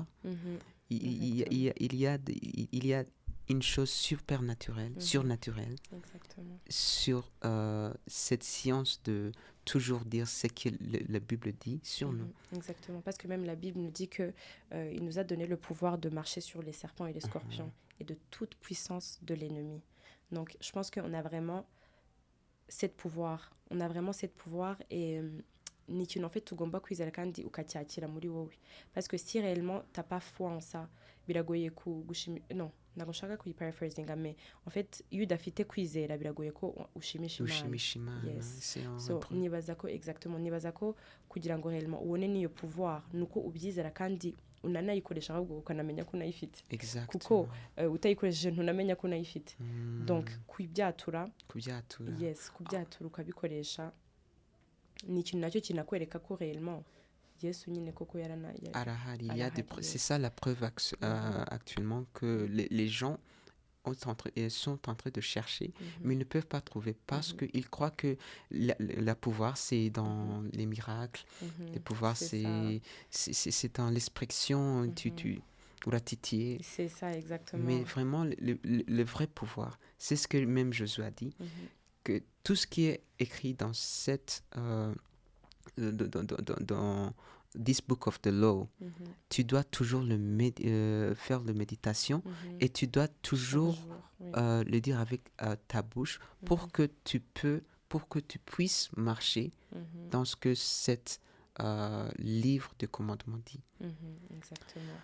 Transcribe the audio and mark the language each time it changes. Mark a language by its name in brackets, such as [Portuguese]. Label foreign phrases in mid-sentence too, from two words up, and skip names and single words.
[French] Il y a une chose surnaturelle sur cette science de toujours dire ce que la Bible dit sur nous. Exactement, parce que même la Bible nous dit que il nous a donné le pouvoir de marcher sur les serpents et les scorpions et de toute puissance de l'ennemi. Donc je pense qu'on a vraiment cette pouvoir, et [Kinyarwanda] ni ikintu [French] en fait [Kinyarwanda] tugomba kwizera kandi ukacyakira muri wowe, [French] parce que si réellement t'as pas foi en ça, [Kinyarwanda] biragoye non ntabwo nshaka kuyiparaphrasing, [French] mais en fait [Kinyarwanda] iyo udafite kwizera biragoye ko ushimisha Imana. Yes. So nibaza ko kugira ngo réellement ubone niyo pouvoir nuko ubyizera kandi unanayikoresha ahubwo ukanamenya ko unayifite kuko [French] Exactement. [Kinyarwanda] utayikoresheje ntunamenya ko unayifite donc Kubyatura. kubyatura ukabikoresha ni ikintu nacyo kinakwereka ko réellement Yesu nyine koko Arahari. [French] C'est ça la preuve actuellement que les gens sont en train de chercher, mais ils ne peuvent pas trouver parce qu'ils croient que le pouvoir, c'est dans les miracles. Le pouvoir, c'est dans l'expression ou la titiller. C'est ça, exactement. Mais vraiment, le vrai pouvoir, c'est ce que même Josué a dit, que tout ce qui est écrit dans dans [English] this book of the law, [French] tu dois toujours faire de méditation et tu dois toujours le dire avec ta bouche pour que tu puisses marcher dans ce que cet livre de commandement dit. Exactement.